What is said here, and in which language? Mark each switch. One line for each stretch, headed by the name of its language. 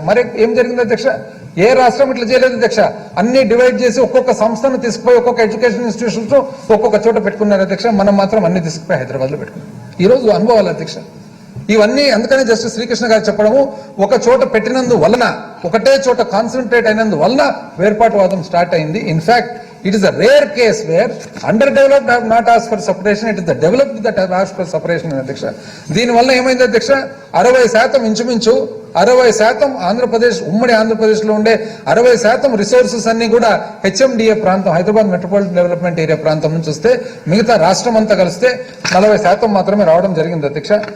Telugu: మరి ఏం జరిగింది అధ్యక్ష, ఏ రాష్ట్రం ఇట్లా చేయలేదు అధ్యక్ష. అన్ని డివైడ్ చేసి ఒక్కొక్క సంస్థను తీసుకుపోయి ఒక్కొక్క ఎడ్యుకేషన్ ఇన్స్టిట్యూషన్స్ ఒక్కొక్క చోట పెట్టుకున్నారు అధ్యక్ష. మనం మాత్రం అన్ని తీసుకుపోయి హైదరాబాద్ లో పెట్టుకున్నాం. ఈ రోజు అనుభవాలు అధ్యక్ష ఇవన్నీ. అందుకనే జస్టిస్ శ్రీకృష్ణ గారు చెప్పడము, ఒక చోట పెట్టినందు వలన, ఒకటే చోట కాన్సన్ట్రేట్ అయినందు వలన వేర్పాటువాదం స్టార్ట్ అయింది. In fact
English: It is a rare case where underdeveloped have not asked for separation. It is the developed that have asked for separation, అధ్యక్ష.
Telugu: దీనివల్ల ఏమైంది అధ్యక్ష, 60% ఇంచుమించు 60% ఆంధ్రప్రదేశ్, ఉమ్మడి ఆంధ్రప్రదేశ్ లో ఉండే 60% రిసోర్సెస్ అన్ని కూడా హెచ్ఎండిఏ ప్రాంతం, హైదరాబాద్ మెట్రోపాలిటన్ డెవలప్మెంట్ ఏరియా ప్రాంతం నుంచి వస్తే మిగతా రాష్ట్రం అంతా కలిస్తే 40% మాత్రమే రావడం జరిగింది అధ్యక్ష.